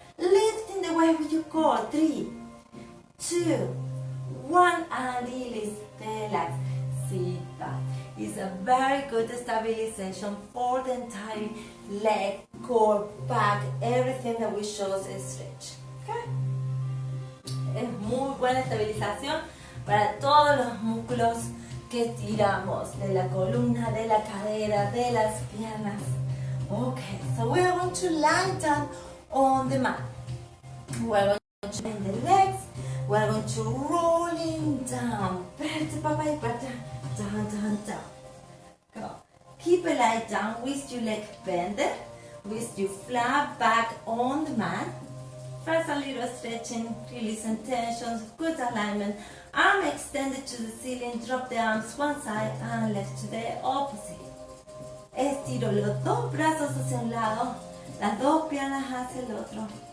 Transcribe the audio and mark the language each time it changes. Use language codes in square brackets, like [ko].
[en] Lifting the weight with your core. 3, 2, 1, and release. Relax. Sit back. It's a very good stabilization for the entire leg, core, back, everything that we show is stretch. Okay? [es] Es muy buena estabilización para todos los músculos que estiramos, de la columna, de la cadera, de las piernas. [en] Okay, so we are going to lie down on the mat. We are going to bend the legs. We are going to rolling down, vertebra by vertebra, down, down, down. Go. Keep a lie down with your leg bended, with your flat back on the mat. First a little stretching, releasing tensions, good alignment. Arm extended to the ceiling, drop the arms one side and left to the opposite. [es] Estiro los dos brazos hacia un lado, las dos piernas hacia el otro.